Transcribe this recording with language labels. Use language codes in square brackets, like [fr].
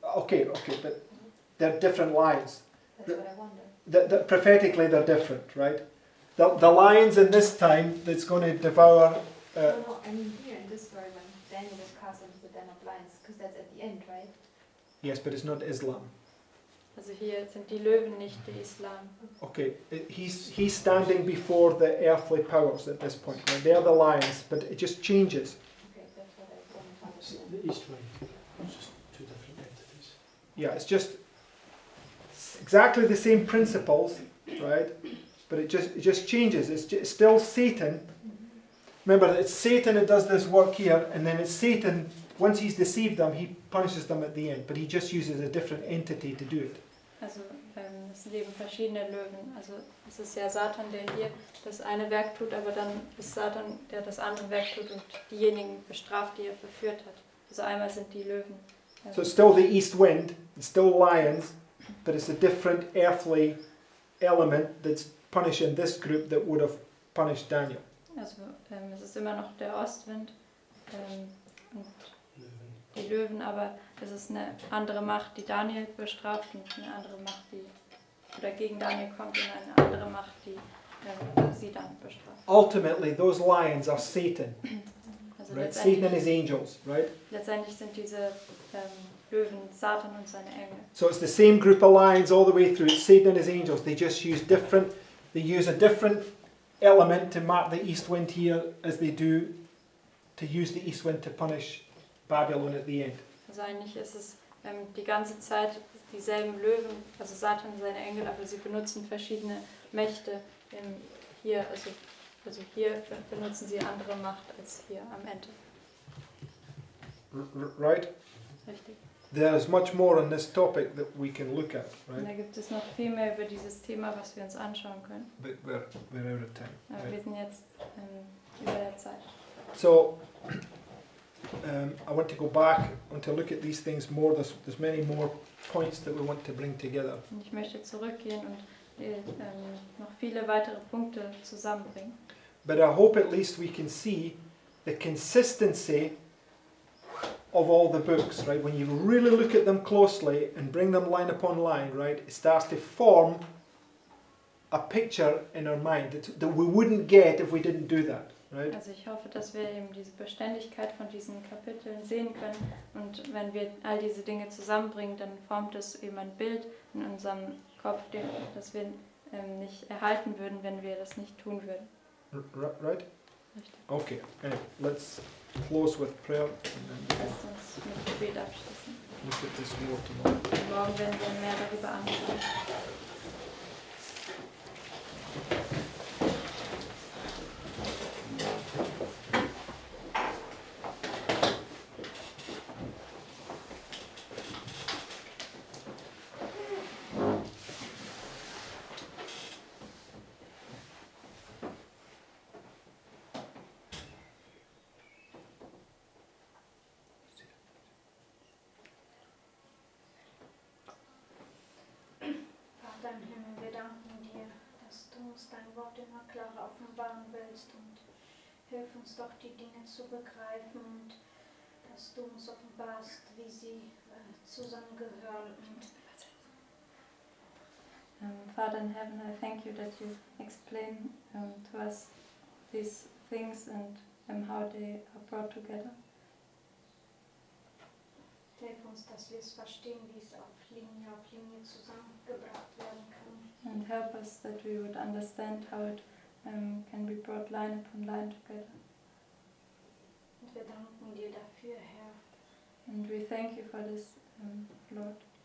[en] Okay, but they're different lions. That's what I wonder. Prophetically, they're different, right? The lions in this time that's going to devour. No, I mean here in this story when Daniel was cast into the den of lions, because that's at the end, right? Yes, but it's not Islam. [de] Also hier sind die Löwen nicht der Islam. [en] Okay, he's standing before the earthly powers at this point. Right? They're the lions, but it just changes. Okay, that's what I wanted to It's understand. the East Wing. It's just two different entities. Yeah, it's just exactly the same principles, right? But it just changes. It's still Satan. Remember, it's Satan that does this work here, and then it's Satan. Once he's deceived them, he punishes them at the end. But he just uses a different entity to do it. [de] Also es sind eben verschiedene Löwen. Also es ist ja Satan, der hier das eine Werk tut, aber dann ist Satan, der das andere Werk tut und diejenigen bestraft, die er verführt hat. Also einmal sind die Löwen. [en] So it's still the east wind. It's still lions, but it's a different earthly element that's punishing this group that would have punished Daniel. [de] Also es ist immer noch der Ostwind und Löwen. die Löwen, aber es ist eine andere Macht, die Daniel bestraft und eine andere Macht, die oder gegen Daniel kommt und eine andere Macht, die sie dann bestraft. [en] Ultimately, those lions are Satan. [de] Also [en] right? Satan and his angels, right? [de] letztendlich sind diese Löwen Satan und seine Engel. [en] So it's the same group of lions all the way through. It's Satan and his angels. They just use a different element to mark the east wind here as they do to use the east wind to punish Babylon at the end. [de] Also eigentlich ist es die ganze Zeit dieselben Löwen, also Satan und seine Engel, aber sie benutzen verschiedene Mächte. Hier, also hier benutzen sie andere Macht als hier am Ende. [en] Right? [de] Richtig. [en] There is much more on this topic that we can look at, [de] Und da [en] right? [de] gibt es noch viel mehr über dieses Thema, was wir uns anschauen können. [en] But we're out of time. [de] Aber [en] Right? [de] wir sind jetzt über der Zeit. [en] So, I want to go back and to look at these things more. There's many more points that we want to bring together. [de] Und ich möchte zurückgehen und noch viele weitere Punkte zusammenbringen. [en] But I hope at least we can see the consistency of all the books, right? When you really look at them closely and bring them line upon line, right? It starts to form a picture in our mind that we wouldn't get if we didn't do that, right? [de] Also ich hoffe, dass wir eben diese Beständigkeit von diesen Kapiteln sehen können und wenn wir all diese Dinge zusammenbringen, dann formt es eben ein Bild in unserem Kopf, das wir nicht erhalten würden, wenn wir das nicht tun würden. [en] Right? [de] Richtig. [en] Okay. Anyway, let's close with prayer and then [de] Lasst uns mit Gebet abschließen. [en] look at this more tomorrow. [de] Morgen werden wir mehr darüber anschauen. Vater im Himmel, wir danken dir, dass du uns dein Wort immer klarer offenbaren willst und hilf uns doch, die Dinge zu begreifen und dass du uns offenbarst, wie sie zusammengehören. [en] Father in heaven, I thank you that you explain to us these things and how they are brought together. [de] Hilf uns, dass wir es verstehen, wie es auf Linie zusammengebracht werden kann. [en] And help us that we would understand how it can be brought line upon line together. [de] Und wir danken dir dafür, Herr, [en] And we thank you for this, Lord,